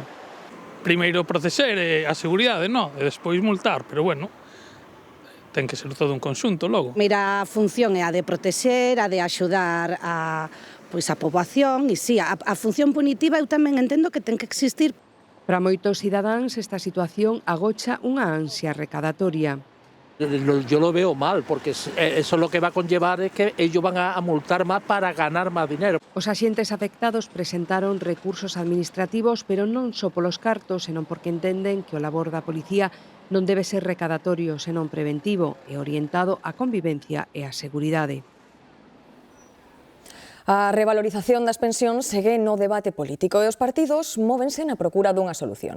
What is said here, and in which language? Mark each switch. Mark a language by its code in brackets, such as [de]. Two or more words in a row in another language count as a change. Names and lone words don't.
[gl] Primeiro proteger a seguridade, non? E despois multar, pero bueno, ten que ser todo un conxunto logo. Mira, a función é a de protexer, a de axudar a poboación, e si, a función punitiva eu tamén entendo que ten que existir. Para moitos cidadáns esta situación agocha unha ansia recadatoria. [es] Yo lo veo mal, porque eso lo que va a conllevar es que ellos van a multar más para ganar más dinero. [gl] Os axentes afectados presentaron recursos administrativos, pero non só polos cartos, senón porque entenden que o labor da policía non debe ser recadatorio, senón preventivo e orientado á convivencia e á seguridade. A revalorización das pensións segue no debate político e os partidos móvense na procura dunha solución.